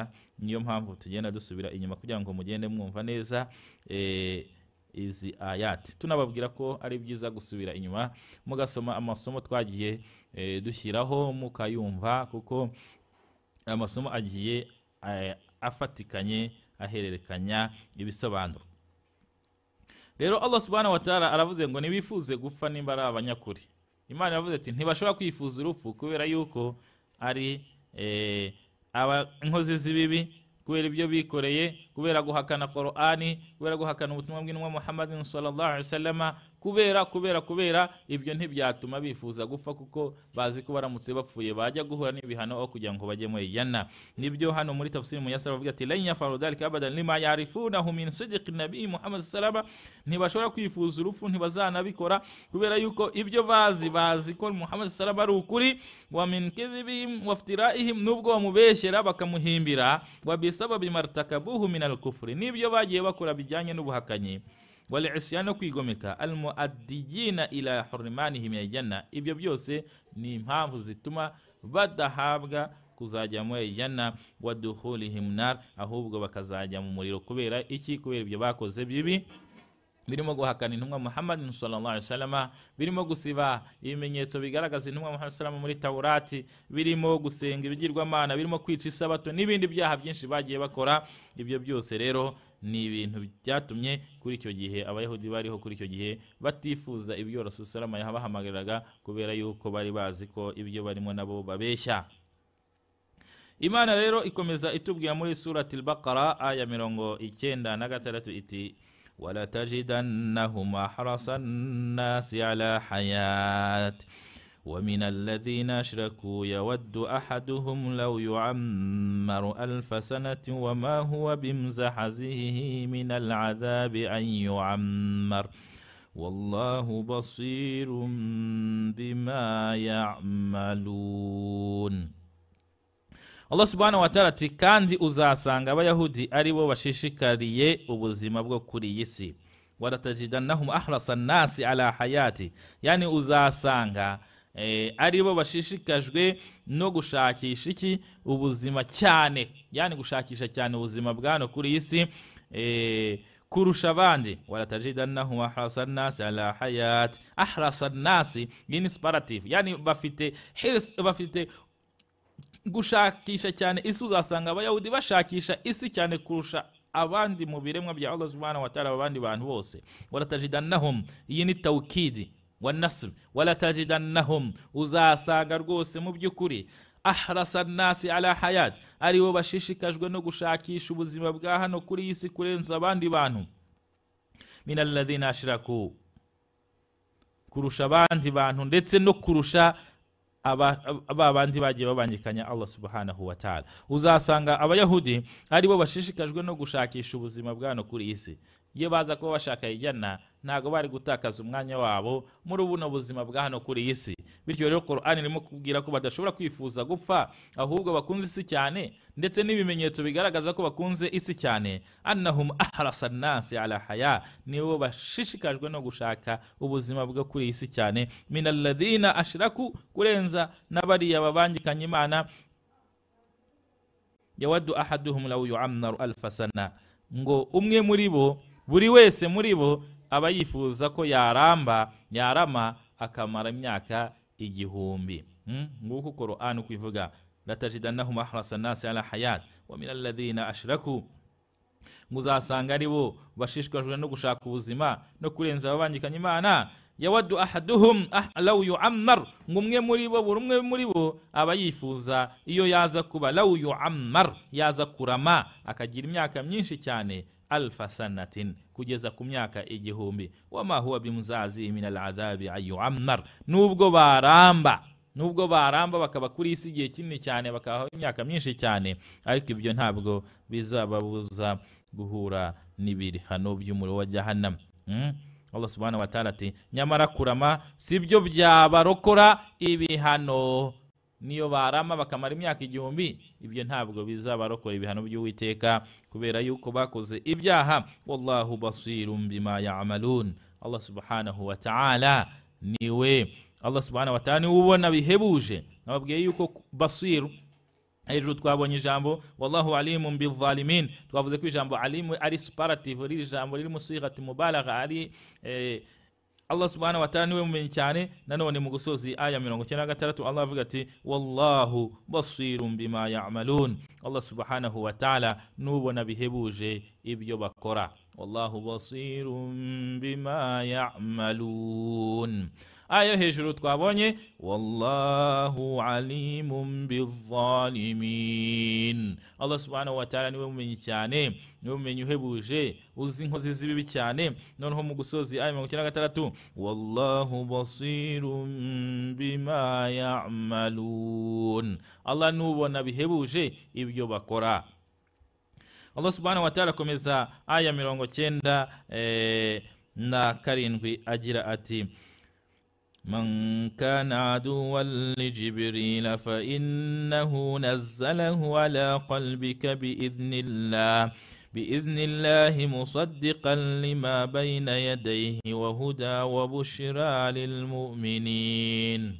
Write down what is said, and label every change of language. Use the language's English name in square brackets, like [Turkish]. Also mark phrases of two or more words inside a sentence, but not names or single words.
[Kinyarwanda] Niyo mpamvu tugenda dusubira inyuma kugira ngo mugende mwumva neza izi ayati. Tunababwira ko ari byiza gusubira inyuma mugasoma amasomo twagiye dushyiraho mukayumva, kuko amasomo agiye afatikanye ahererekanya ibisobanuro. Rero [Arabic] الله سبحانه وتعالى [Kinyarwanda] aravuze ngo nibifuze gupfa nimba ari abanyakuri. Imana yavuze ati ntibashobora kwifuza urupfu kubera yuko ari inkozi z'ibibi, kubera ibyo bikoreye, kubera guhakana Qur'ani, kubera guhakana ubutumwa bw'intumwa Muhammad [Arabic] صلى الله عليه وسلم, [Kinyarwanda] kubera ibyo ntibyatuma bifuza gupfa, kuko bazi ko baramutse bapfuye bajya guhura n'ibihano aho kugira ngo bajye muri janna. Nibyo hano muri tafsiri muyassar bavuga ati [Arabic] لن يفعلوا ذلك أبدا لما يعرفونه من صدق نبي محمد صلى الله عليه وسلم, [Kinyarwanda] ntibashobora kwifuza urupfu, ntibazanabikora kubera yuko ibyo bazi ko Muhammad [Arabic] صلى الله عليه وسلم [Kinyarwanda] ari ukuri. [Arabic] ومن كذبهم وافترائهم, [Kinyarwanda] nubwo bamubeshyera bakamuhimbira, [Arabic] وبسبب ما ارتكبوه من الكفر, [Kinyarwanda] nibyo bagiye bakora bijyanye n'ubuhakanyi, [Arabic] والعصيان [Kinyarwanda] no kwigomeka, [Arabic] المؤدية إلى حرمانهم من الجنة, [Kinyarwanda] ibyo byose ni impamvu zituma badahabwa kuzajya muri janna, [Arabic] ودخولهم النار, [Kinyarwanda] ahubwo bakazajya mu muriro. Kubera iki? Kubera ibyo bakoze bibi birimo guhakana intumwa Muhammad [Arabic] صلى الله عليه وسلم, [Kinyarwanda] birimo gusiba ibimenyetso bigaragaza intumwa Muhammad sallallahu muri Taurati, birimo gusenga ibigirwamana, birimo kwica isabato n'ibindi byaha byinshi bagiye bakora. Ibyo byose rero ni ibintu byatumye kuri icyo gihe abayahudi bariho kuri icyo gihe batifuza ibyo [Arabic] رسول صلى الله عليه وسلم [Kinyarwanda] yabahamagariraga, kubera yuko bari bazi ko ibyo barimo nabo babeshya. Imana rero ikomeza itubwira muri surati al-Baqara aya 96 [Arabic] iti ولا تجدنهم أحرص الناس على حياة ومن الذين أشركوا يود أحدهم لو يعمر 1000 سنة وما هو بمزحزحه من العذاب أن يعمر والله بصير بما يعملون. الله سبحانه وتعالى [Kinyarwanda] ati kandi uzasanga abayahudi ari bo bashishikariye ubuzima bwo kuri iyi si. [Arabic] ولتجدنهم أحرص الناس على حياة, [Kinyarwanda] yani uzasanga ari bo bashishikajwe no gushakisha iki? Ubuzima cyane, yani gushakisha cyane ubuzima bwano kuri iyi si, kurusha abandi. [Arabic] ولا تجدنهم أحرص الناس على حياة. أحرص الناس [Kinyarwanda] ni inspirative, yani bafite hirs, bafite gushakisha cyane isi. Uzasanga abayahudi bashakisha isi cyane kurusha abandi mu biremwa bya [Arabic] الله سبحانه وتعالى, [Kinyarwanda] abandi bantu bose. [Arabic] ولا تجدنهم, [Kinyarwanda] iyi ni [Arabic] توكيد ونصر. ولا تجدنهم, [Kinyarwanda] uzasanga rwose mu by'ukuri [Arabic] أحرص الناس على حياة, [Kinyarwanda] ari bo bashishikajwe no gushakisha ubuzima bwa hano kuri isi kurenza abandi bantu. [Arabic] من الذين أشركوا, [Kinyarwanda] kurusha abandi bantu ndetse no kurusha abandi bagiye babangikanya [Arabic] الله سبحانه وتعالى. [Kinyarwanda] Uzasanga abayahudi ari bo bashishikajwe no gushakisha ubuzima bwa hano kuri isi. Iyo baza kuba bashaka ijana, ntago bari gutakaza umwanya wabo muri buno buzima bwa hano kuri isi. Bityo rero Qur'an irimo kubwira ko badashobora kwifuza gupfa, ahubwo bakunze isi cyane, ndetse n'ibimenyetso bigaragaza ko bakunze isi cyane. [Arabic] أنهم أحرص الناس على حياة, [Kinyarwanda] nibo bashishikajwe no gushaka ubuzima bwo kuri isi cyane. [Arabic] من الذين أشركوا, [Kinyarwanda] kurenza n'abariya babangikanye Imana. [Arabic] يود أحدهم لو يعمر ألف سنة, [Kinyarwanda] ngo umwe muri bo, buri wese muri bo aba yifuza ko yarama akamara imyaka 1000. Nguko Qur'an kwivuga [Arabic] ولتجدنهم أحرص الناس على حياة ومن الذين أشركوا, [Kinyarwanda] muzasanga ari bo bashishikajwe no gushaka ubuzima no kurenza ababangikanye Imana. [Arabic] يود أحدهم لو يعمر, [Kinyarwanda] ngumwe muri bo, buri umwe muri bo aba yifuza iyo yaza kuba [Arabic] لو يعمر, [Kinyarwanda] yaza kurama akagira imyaka myinshi cyane, [Arabic] ألف سنة, [Kinyarwanda] kugeza ku myaka 1000. [Arabic] وما هو بمزحزحه من العذاب أن يعمر, [Kinyarwanda] nubwo baramba bakaba kuri isi igihe kinini cyane, bakabaho imyaka myinshi cyane, ariko ibyo ntabwo bizababuza guhura n'ibihano by'umuriro wa jahannam. [Arabic] الله سبحانه وتعالى [Kinyarwanda] ati nyamara kurama sibyo byabarokora ibihano. Niyo barama bakamara imyaka 1000, ibyo ntabwo bizabarokora ibihano by'Uwiteka, kubera yuko bakoze ibyaha. [Arabic] والله بصير بما يعملون, الله سبحانه وتعالى [Kinyarwanda] niwe ubona bihebuje. Nababwiye yuko basir, hejuru twabonye ijambo [Arabic] والله عليم بالظالمين, [Kinyarwanda] twavuze ko ijambo alimu ari superlative, iri jambo riri mu sigati mubalagha, ari [Arabic] الله سبحانه وتعالى [Kinyarwanda] niwe mumenyi cyane. Nanone mu gusozi aya 96 Allah avuga ati [Arabic] والله بصير بما يعملون, الله سبحانه وتعالى [Kinyarwanda] nubona bihebuje ibyo bakora. [Arabic] والله بصير بما يعملون. [Kinyarwanda] Aya hejuru twabonye [Arabic] والله عليم بالظالمين, الله سبحانه وتعالى [Kinyarwanda] niwe mumenyi cyane, niwe mumenyi uhebuje, uzi inkozi z'ibibi cyane. Noneho mu gusozi aya 96 [Arabic] والله بصير بما يعملون, [Kinyarwanda] Allah nubona bihebuje ibyo bakora. [Arabic] الله سبحانه وتعالى komeza aya 97 agira ati من كان عدوا لجبريل فإنه نزله على قلبك بإذن الله مصدقا لما بين يديه وهدى وبشرى للمؤمنين.